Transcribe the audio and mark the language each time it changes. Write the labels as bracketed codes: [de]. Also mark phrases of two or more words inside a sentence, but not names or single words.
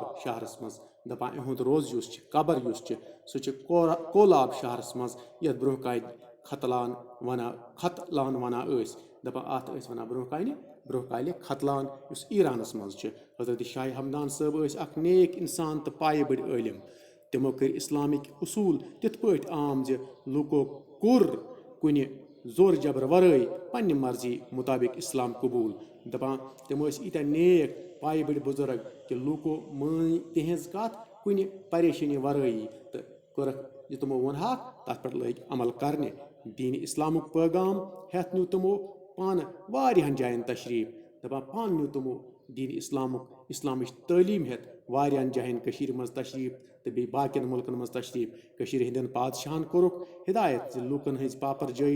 [ks] شہرس منٛز دپان یِہُنٛد روزٕ یُس چھُ قبر یُس چھُ سُہ چھُ کولاب شہرس منٛز یتھ برونٛہہ کالہِ ختلان ونان ٲسۍ دپان اتھ ٲسۍ ونان برونٛہہ کالہِ ختلان یُس ایرانس منٛز چھُ حضرت شاہ ہمدان صٲب ٲسۍ اکھ نیک انسان تہٕ پایہِ بٔڑۍ عٲلِم تِمو کٔرۍ اسلامٕکۍ اصوٗل تِتھ پٲٹھۍ عام زِ لوٗکو کوٚر کُنہِ زور جبر ورٲے پننہِ مرضی مطابق اسلام قبوٗل دپان تِم ٲسۍ ییٖتیٛاہ نیک پایہِ بٔڑۍ بُزرگ کہِ لوٗکو مٲنۍ تِہنٛز کتھ کُنہِ پریشٲنی ورٲیی تہٕ کوٚرکھ یہِ تِمو ووٚنہاکھ تتھ پٮ۪ٹھ لٲگۍ عمل کرنہِ دیٖنِ اسلامُک پیغام ہٮ۪تھ نیوٗ تِمو پانہٕ واریاہن جاین تشریٖف دپان پانہٕ نیوٗ تِمو دین اسلامٕچ تعلیٖم ہٮ۪تھ واریاہن جایَن کٔشیٖرِ منٛز تشریٖف تہٕ بیٚیہِ باقین مُلکن منٛز تشریٖف کٔشیٖرِ ہٕنٛدٮ۪ن بادشاہن کوٚرُکھ ہدایت زِ لوٗکن ہٕنٛز پاپر جٲیی